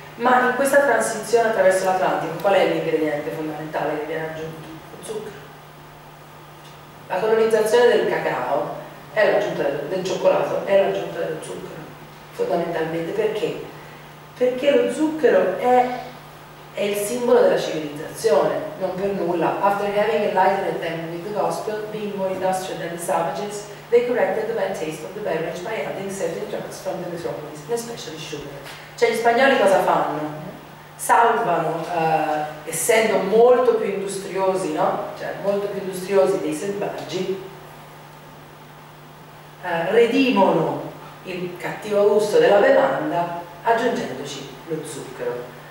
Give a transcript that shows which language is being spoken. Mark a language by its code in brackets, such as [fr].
[it] Ma in questa transizione attraverso l'Atlantico qual è l'ingrediente fondamentale che viene aggiunto? Zucchero. La colonizzazione del cacao è l'aggiunta del cioccolato, è l'aggiunta dello zucchero, fondamentalmente. Perché? Perché lo zucchero è il simbolo della civilizzazione, non per nulla. [en] After having enlightened them with the gospel, being more industrial than the savages, they corrected the bad taste of the beverage by adding certain drugs from the metropolis, especially sugar. [it] Cioè gli spagnoli cosa fanno? Salvano, essendo molto più industriosi, no? Cioè molto più industriosi dei selvaggi, redimono il cattivo gusto della bevanda aggiungendoci lo zucchero.